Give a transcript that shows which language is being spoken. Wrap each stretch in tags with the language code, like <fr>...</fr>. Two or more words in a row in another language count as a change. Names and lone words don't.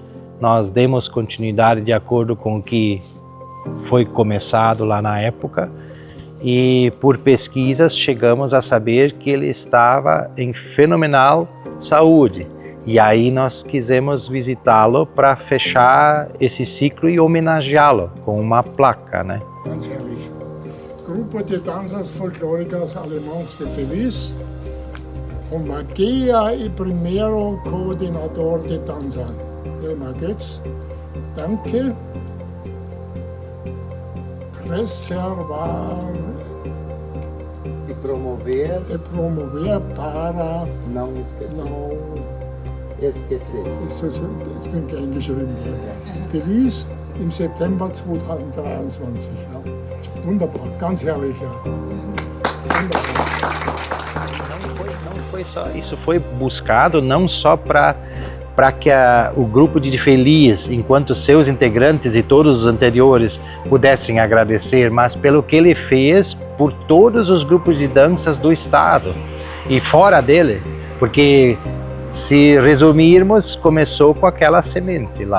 <pt>Nós demos continuidade de acordo com o que foi começado lá na época e por pesquisas chegamos a saber que ele estava em fenomenal saúde. E aí nós quisemos visitá-lo para fechar esse ciclo e homenageá-lo com uma placa, né?</pt> <de>Ganz herrlich.</de> <pt>Grupo de danças folclóricas alemãs de Feliz, com Magia e primeiro coordenador de dança, Elmar Goetz. Danke. Preservar E promover para não esquecer.</pt> <de>Jetzt bin ich eingeschrieben. Feliz im September 2023. Ja. Wunderbar, ganz herrlich. Ja. Wunderbar.</de> <pt>Não foi só, isso foi buscado não só para que o grupo de Feliz, enquanto seus integrantes e todos os anteriores pudessem agradecer, mas pelo que ele fez por todos os grupos de danças do estado e fora dele, porque se resumirmos, começou com aquela semente lá.</pt>